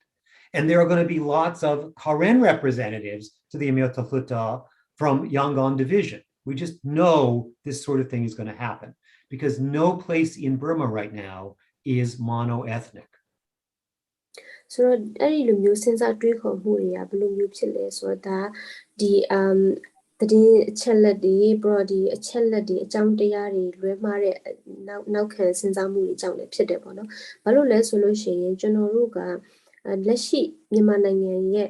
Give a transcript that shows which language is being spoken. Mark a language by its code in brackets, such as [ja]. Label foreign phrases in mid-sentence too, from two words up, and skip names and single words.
[en] And there are going to be lots of Karen representatives to the Amyota Hutta from Yangon division. We just know this sort of thing is going to happen because no place in Burma right now is mono-ethnic. [my] So အဲ့ဒီလိုမျိုးစဉ်းစားတွေးခေါ်မှုတွေကဘယ်လိုမျိုးဖြစ်လဲဆိုတော့ဒါဒီတည်အချက်လက်တွေ body အချက်လက်တွေအကြောင်းတရားတွေလွဲမှားတဲ့နောက်ခံစဉ်းစားမှုတွေကြောင့်လည်းဖြစ်တယ်ပေါ့နော်ဘာလို့လဲဆိုလို့ရှိရင်ကျွန်တော်တို့ကလက်ရှိမြန်မာနိုင်ငံရဲ့